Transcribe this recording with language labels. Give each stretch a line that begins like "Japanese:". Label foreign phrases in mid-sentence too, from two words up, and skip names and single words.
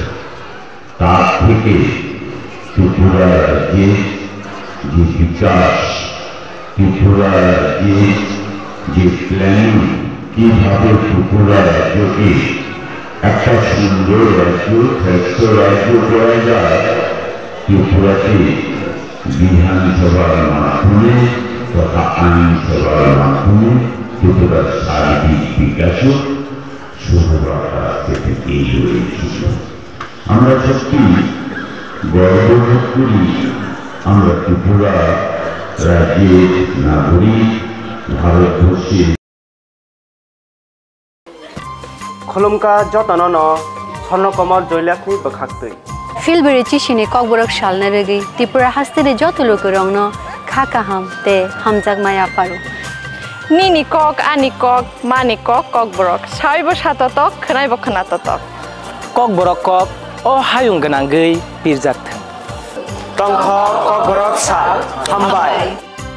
Bangla: তার থেকে ত্রিপুরা রাজ্যের যে বিকাশ, ত্রিপুরা রাজ্যের যে প্ল্যানিং, কিভাবে ত্রিপুরা রাজ্যকে একটা সুন্দর রাজ্য, শ্রেষ্ঠ রাজ্য করা যায়, ত্রিপুরাকে বিধানসভার মাধ্যমে তথা আইনসভার মাধ্যমে ত্রিপুরার সার্বিক বিকাশও শুভবার্তা থেকে হয়েছিল। আমরা সত্যি গর্ববোধ করি, আমরা ত্রিপুরা রাজ্যের নাগরিক, ভারতবর্ষের
Kok Borok: खुलुमका जतन स्वर्णकमल जयलाखनि बखाक्तै फिलबेरे चिसिने ककबरक सालना रगै त्रिपुरा हास्तेरे जत लोक रंगनो खाका हम ते हमजाक माया पारो Nini kok, ani kok, mani kok, kok borok. Saibo satatok, kenai bo kenatatok. Kok borok kok, oh hayung genanggei pirjak thang. Tongkho kok borok sal, hambai.